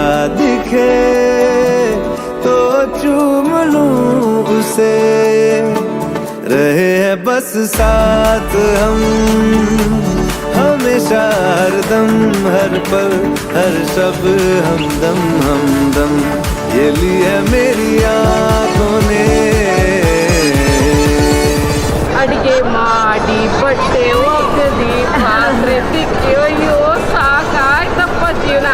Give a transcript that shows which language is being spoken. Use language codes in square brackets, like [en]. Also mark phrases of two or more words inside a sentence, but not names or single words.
[hi] दिखे तो चूम लूँ उसे, रहे हैं बस साथ हम हमेशा, हर दम हर पल हर शब हमदम हमदम, ये ली है मेरी आँखों ने। [kn] ಅಡಿಗೆ ಮಾಡಿ ಬಟ್ಟೆ ಒಗೆದಿ ಪಾತ್ರೆ ತಿಕ್ಕಿ ಅಯ್ಯೋ ಸಾಕಾಯ್ತಪ್ಪ ಜೀವನ.